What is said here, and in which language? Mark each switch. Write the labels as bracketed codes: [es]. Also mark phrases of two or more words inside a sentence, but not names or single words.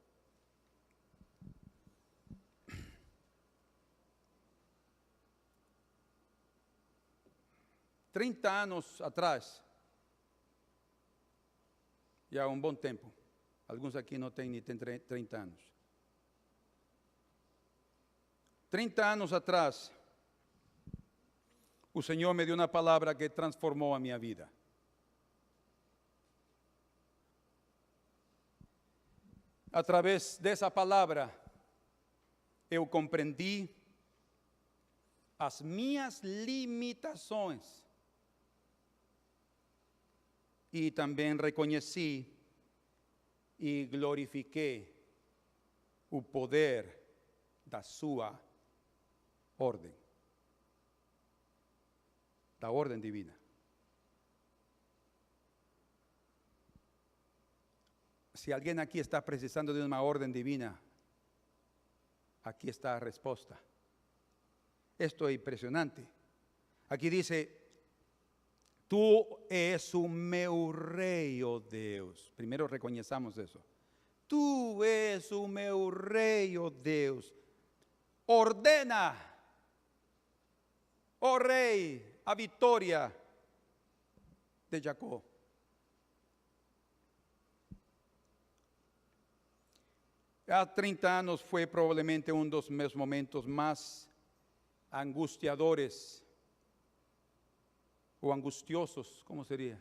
[pt] Trinta anos atrás, e há um bom tempo, alguns aqui não têm nem 30 anos. 30 anos atrás, [es] El Señor me dio una palabra que transformó a mi vida. A través de esa palabra, [pt] eu compreendi as minhas limitações e também reconheci e glorifiquei o poder da sua ordem, da ordem divina. [es] Si alguien aquí está precisando de una orden divina, aquí está la respuesta. Esto es impresionante. Aquí dice, tú [pt] és o meu rei, oh Deus. [es] Primero reconozcamos eso. [pt] Tú és o meu rei, oh Deus. Ordena, oh rei, a vitória de Jacob. Há 30 anos foi provavelmente um dos meus momentos mais angustiadores, ou angustiosos, como seria?